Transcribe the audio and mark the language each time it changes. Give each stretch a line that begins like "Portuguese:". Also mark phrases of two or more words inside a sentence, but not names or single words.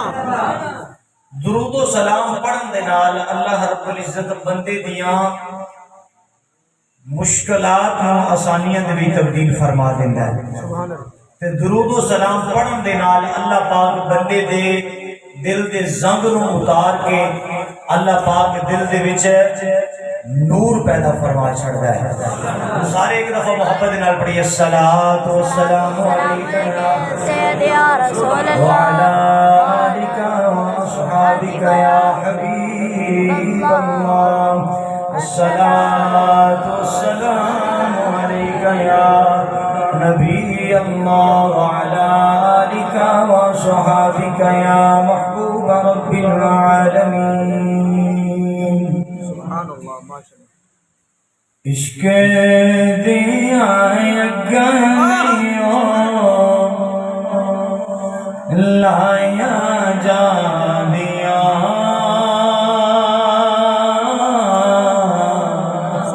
Punjabi: درود و سلام پڑھن دے نال اللہ رب العزت بندے دیاں مشکلات نوں آسانیاں دے وچ تبدیل فرما دیندا ہے.
Arabic: سبحان الله.
Punjabi: تے درود و سلام پڑھن دے نال اللہ پاک بندے دے دل دے زنگ نوں اتار کے اللہ پاک دل دے وچ نور پیدا فرما چھڈدا ہے. سارے اک دفعہ محبت نال پڑھیے
Arabic: الصلاة والسلام عليك يا رسول وعلى آلك وأصحابك يا حبيب الله. الصلاة والسلام عليك يا نبي الله وعلى آلك وأصحابك يا محبوب رب العالمين. سبحان الله ما شاء الله. इश्क दिया गयो लाया जा दिया. سبحان الله.